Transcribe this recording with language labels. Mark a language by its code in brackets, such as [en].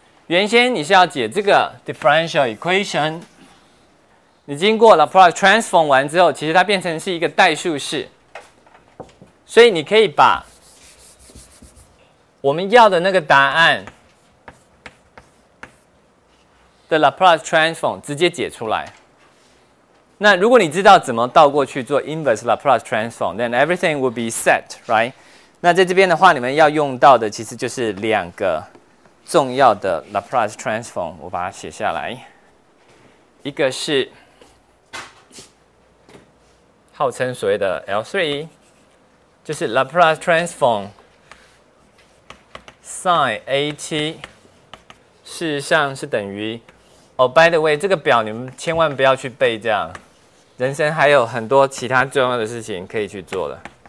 [zh] 原先你是要解这个 differential equation， 你经过 Laplace transform 完之后，其实它变成是一个代数式，所以你可以把我们要的那个答案的 Laplace transform 直接解出来。那如果你知道怎么倒过去做 inverse Laplace transform， [en] then everything will be set, right？ [zh] 那在这边的话，你们要用到的其实就是2个重要的 Laplace transform， 我把它写下来。一个是号称所谓的 L3， 就是 Laplace transform Ch8.8， 事实上是等于 [en] by the way， [zh] 这个表你们千万不要去背，这样人生还有很多其他重要的事情可以去做的。